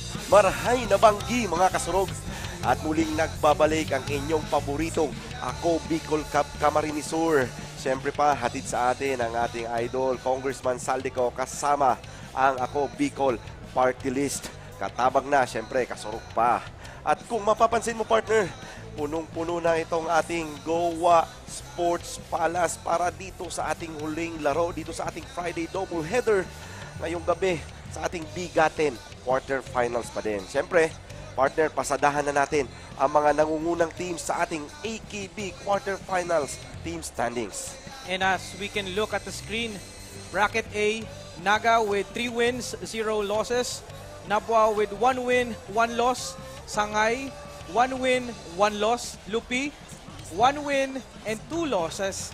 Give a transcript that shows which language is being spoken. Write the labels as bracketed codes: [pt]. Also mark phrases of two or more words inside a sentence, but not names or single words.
[bik] Marahay na banggi mga kasurog. [tl] At muling nagbabalik ang inyong paboritong Ako Bicol Camarinesur. Siyempre pa, hatid sa atin ang ating idol, Congressman Saldico, kasama ang Ako Bicol Party List. Katabang na, siyempre, kasurog pa. At kung mapapansin mo, partner, punong-puno na itong ating Goa Sports Palace para dito sa ating huling laro, dito sa ating Friday doubleheader ngayong gabi sa ating bigatin quarterfinals pa din. Siyempre, partner, pasadahan na natin ang mga nangungunang teams sa ating AKB quarterfinals [en] team standings. And as we can look at the screen, Bracket A, Naga with 3 wins, 0 losses. Nabwa with 1 win, 1 loss. Sangay, 1 win, 1 loss. Lupi, 1 win and 2 losses.